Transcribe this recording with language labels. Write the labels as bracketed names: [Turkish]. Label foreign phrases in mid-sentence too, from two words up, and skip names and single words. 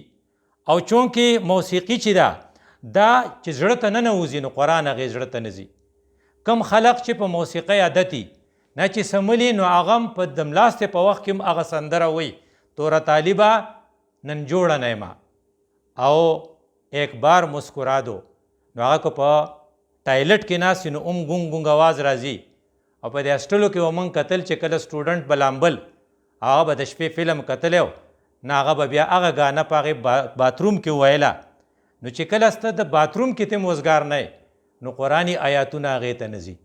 [Pashto] او چونکې موسیقي چې ده دا چې زړه ته نه نوځي نو قرآن هغې زړه ته نه ځي. کم خلق چې په موسیقۍ عادتي نه چې سملي نو هغه هم په دملاستې په وخت کې هم هغه سندره وایي توره طالبه نن جوړه نیمه او ایک بار مسکرا دو. نو هغه که په ټایلټ کې ناست وي نو هم ګونګ ګونګ آواز راځي. او په دې هسټلو کې به موږ کتل چې کله سټوډنټ به لامبل هغه به د شپې فلم کتلی و نو هغه به بیا هغه ګانه په هغې باتروم کې ویله. نو چې کله سته د باتروم کې ته موزګار نه نو قرآني آیاتونه هغې ته نه ځي.